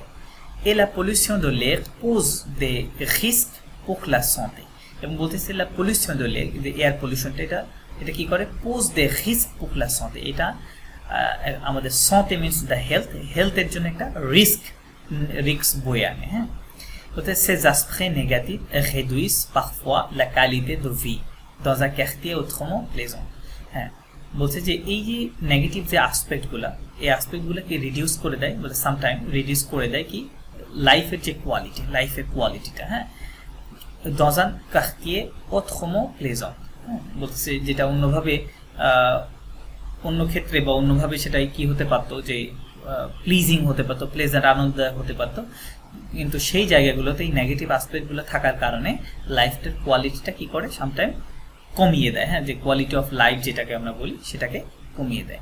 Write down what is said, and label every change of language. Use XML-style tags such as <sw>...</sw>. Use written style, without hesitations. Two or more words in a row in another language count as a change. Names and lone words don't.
<fr>et la pollution de l'air pose des risques pour la santé।</fr> <bn>এবং বলতেছে</bn> <fr>la pollution de l'air,</fr> <bn>যে এয়ার পলিউশনটা এটা কি করে</bn> <fr>pose des risques pour la santé,</fr> <bn>এটা আমাদের santé</bn> <en>means the</en> <bn>হেলথের জন্য একটা রিস্ক বয়ে আনে।</bn> <fr>Ces aspects négatifs réduisent parfois la qualité de vie dans un quartier autrement plaisant।</fr> <bn>বলছে যে এই যে নেগেটিভ যে অ্যাসপেক্টগুলো, এই অ্যাসপেক্টগুলোকে রিডিউস করে দেয়, বলে সামটাইম রিডিউস করে দেয় কি লাইফের যে কোয়ালিটিটা,</bn> <fr>dans un quartier autrement plaisant।</fr> <bn>বলছে যেটা অন্য ক্ষেত্রে বা অন্যভাবে সেটাই কি হতে পারতো, যে প্লিজিং হতে পারতো, প্লেজেন্ট, আনন্দদায়ক হতে পারতো, কিন্তু সেই জায়গাগুলোতে এই নেগেটিভ অ্যাসপেক্টগুলো থাকার কারণে লাইফটার কোয়ালিটিটা কি করে সামটাইম কমিয়ে দেয়, যে</bn> <en>quality of life</en> <bn>যেটাকে আমরা বলি সেটাকে কমিয়ে দেয়।</bn>